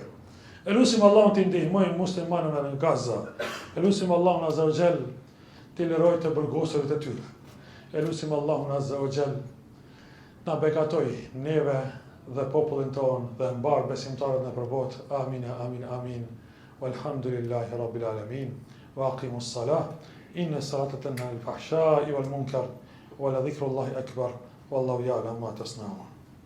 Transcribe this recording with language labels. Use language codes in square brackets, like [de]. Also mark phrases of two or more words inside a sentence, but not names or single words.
[sq] Elusim Allahun të ndihmojmë muslimanët në Gaza. Elusim Allahun [ar] عز وجل [sq] të lërojë të burgosurit e tyre. Elusim Allahun [ar] عز وجل [sq] na bekatoj neve dhe popullin tonë dhe mbar besimtarët në përbot. Amin, amin, amin. [ar] والحمد لله رب العالمين. وأقيموا الصلاة. إن الصلاة تنهى عن الفحشاء والمنكر ولذكر الله أكبر. والله يعلم ما تصنعون.